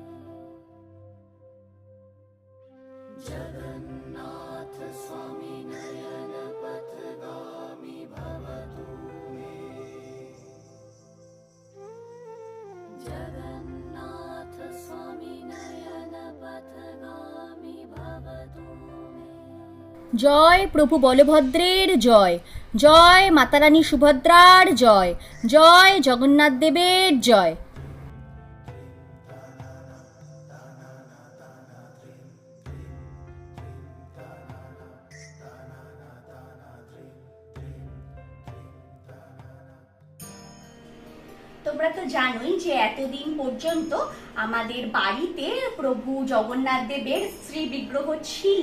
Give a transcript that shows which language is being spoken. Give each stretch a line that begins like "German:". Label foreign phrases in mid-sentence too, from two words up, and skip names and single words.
Sanskrit: जगन्नाथ स्वामी नयन पथगामी भवतु मे। जगन्नाथ स्वामी नयन पथगामी भवतु मे।
Bangla: জয় প্রভু বলভদ্রের জয়, জয় মাতারানী সুভদ্রার জয়, জয় জগন্নাথ দেবের জয়। তোমরা তো জানোই যে এতদিন পর্যন্ত আমাদের বাড়িতে প্রভু জগন্নাথ দেবের শ্রী বিগ্রহ ছিল।